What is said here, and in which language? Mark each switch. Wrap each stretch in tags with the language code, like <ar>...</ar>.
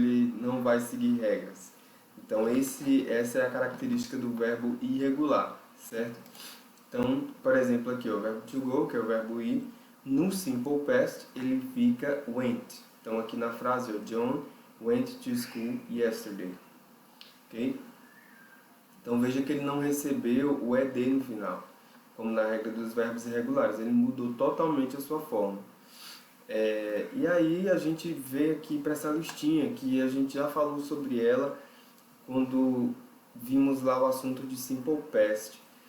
<pt>Ele não vai seguir regras. Então essa é a característica do verbo irregular, certo? Então, por exemplo, aqui ó, o verbo to go, que é o verbo ir, no Simple Past ele fica went. Então aqui na frase, ó,</pt> <en>John went to school yesterday.</en> <pt>Ok? Então veja que ele não recebeu o ed no final, como na regra dos verbos irregulares. Ele mudou totalmente a sua forma. E aí a gente vê aqui para essa listinha, que a gente já falou sobre ela quando vimos lá o assunto de Simple Past.</pt>